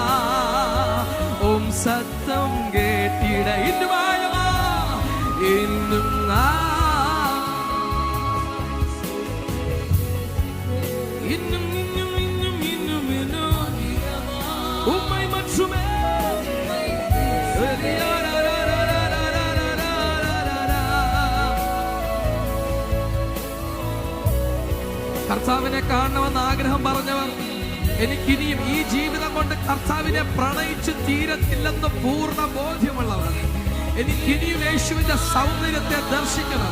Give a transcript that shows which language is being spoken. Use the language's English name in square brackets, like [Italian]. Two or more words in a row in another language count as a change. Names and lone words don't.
[Tamil] உம் சத்தம் கேட்டிட இன்னும் ஆழமா இன்னும் இன்னும் இன்னும் இன்னும் இன்னும் இன்னும் உம்மை மட்டுமே. [Malayalam] കർത്താവിനെ കാണണമെന്ന് ആഗ്രഹം പറഞ്ഞവർ എനിക്കിനിയും ഈ ജീവിതം കൊണ്ട് കർത്താവിനെ പ്രണയിച്ച് തീരത്തില്ലെന്ന് പൂർണ്ണ ബോധ്യമുള്ളവർ എനിക്കിനിയും യേശുവിന്റെ സൗന്ദര്യത്തെ ദർശിക്കണം.